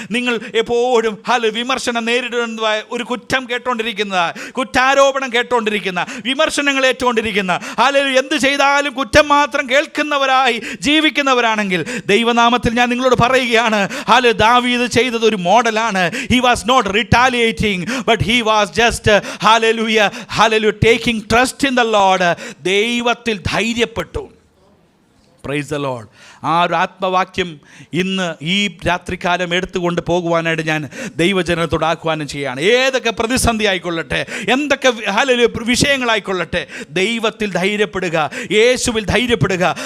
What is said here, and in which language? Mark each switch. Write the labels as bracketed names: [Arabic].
[Malayalam] നിങ്ങൾ എപ്പോഴും വിമർശനം നേരിടുന്നതായ ഒരു കുറ്റം കേട്ടോണ്ടിരിക്കുന്ന, കുറ്റാരോപണം കേട്ടോണ്ടിരിക്കുന്ന, വിമർശനങ്ങൾ ഏറ്റുകൊണ്ടിരിക്കുന്ന, എന്ത് ചെയ്താലും കുറ്റം മാത്രം കേൾക്കുന്നവരായി ജീവിക്കുന്നവരാണെങ്കിൽ ദൈവനാമത്തിൽ ഞാൻ നിങ്ങളോട് പറയുകയാണ്, ദാവീദ് ചെയ്തത് ഒരു മോഡലാണ്. [English] He was not retaliating, but he was just hallelujah taking trust in the Lord. [Malayalam] ദൈവത്തിൽ ധൈര്യപ്പെട്ടു. [English] Praise the Lord. [Malayalam] ആ ഒരു ആത്മവാക്യം ഇന്ന് ഈ രാത്രികാലം എടുത്തുകൊണ്ട് പോകുവാനായിട്ട് ഞാൻ ദൈവജനത്തോട് ആഹ്വാനം ചെയ്യുകയാണ്. ഏതൊക്കെ പ്രതിസന്ധി ആയിക്കൊള്ളട്ടെ, എന്തൊക്കെ വിഷയങ്ങളായിക്കൊള്ളട്ടെ, ദൈവത്തിൽ ധൈര്യപ്പെടുക, യേശുവിൽ ധൈര്യപ്പെടുക.